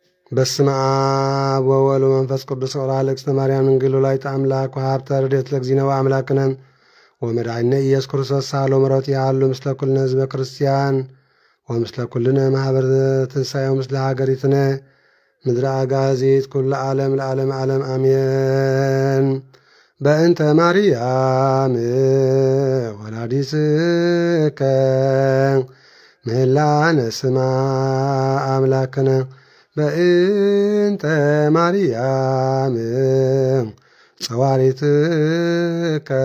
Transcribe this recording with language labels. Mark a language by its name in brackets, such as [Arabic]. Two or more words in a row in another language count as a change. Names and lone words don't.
[Geez] በስመ አብ ወወልድ ወመንፈስ ቅዱስ ወራ ለእግዝእተ ማርያም ድንግል ወላዲተ አምላክ ወሀብተ ረድኤት ለእግዚእነ ወአምላክነ ወመድኃኒነ ኢየሱስ ክርስቶስ ሳሎ ምሕረቱ ያሉ ምስለ ኩልነ ህዝበ ክርስቲያን ወምስለ ኩልነ ማኅበረ ትንሣኤ ወምስለ ሀገሪትነ ምድረ አጋዚት ኩሉ ዓለም ለዓለም ዓለም አሜን። በእንተ ማርያም ወላዲትከ ምህላነ ስማ አምላክነ በእንተ ማርያም ጸዋሪትከ